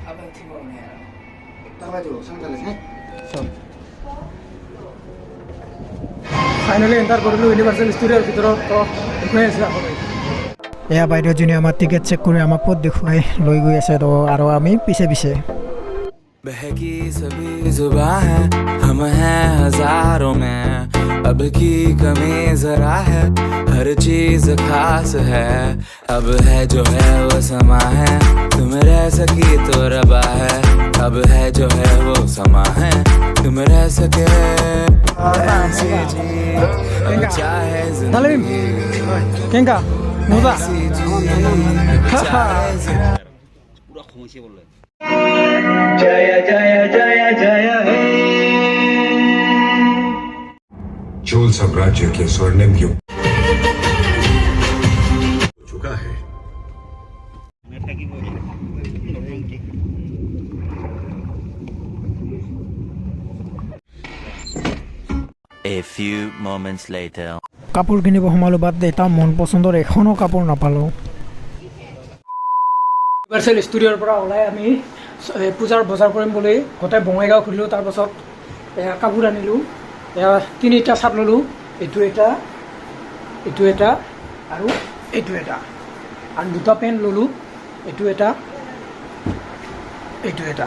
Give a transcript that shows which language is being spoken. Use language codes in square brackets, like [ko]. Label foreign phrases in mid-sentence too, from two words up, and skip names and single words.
[as] ফাইনেলি এণ্টাৰ কৰিলোঁ ইউনিভাৰ্চেল ষ্টুডিঅ'ৰ ভিতৰত। তো দেখুৱাই আছোঁ আপোনাক। এয়া বাইদেউজনীয়ে আমাক টিকেট চেক কৰি আমাক ক'ত দেখুৱাই লৈ গৈ আছে। তো আৰু আমি পিছে পিছে। [hi] बहकी सभी जुबां है, हम हैं हजारों में, अब की कमी जरा है, हर चीज खास है, अब है जो है वो समा है, तुम रह सकी तो रबा है, अब है जो है वो समा है, तुम रह सके ऐसी जी, अब चाहे जिंदगी [as] কেংকা মজা [hi] ऐसी जी, अब चाहे जिंदगी [as] পুৰা খঙিছে বোলে। [hi] जय जय जय जय हे चोल साम्राज्य के स्वर्णिम युग चुका है। [en] A few moments later. [as] কাপোৰ কিনিব সোমালোঁ, বাদ এটা মন পচন্দৰ এখনো কাপোৰ নাপালোঁ। ইউনিভাৰ্চেল ষ্টুডিঅ'ৰ পৰা ওলাই আমি পূজাৰ বজাৰ কৰিম বুলি গোটেই বঙাইগাঁও ঘূৰিলোঁ। তাৰপাছত কাপোৰ আনিলোঁ। তিনিটা চাৰ্ট ল'লোঁ, এইটো এটা, এইটো এটা আৰু এইটো এটা, আৰু দুটা পেণ্ট ল'লোঁ, এইটো এটা, এইটো এটা।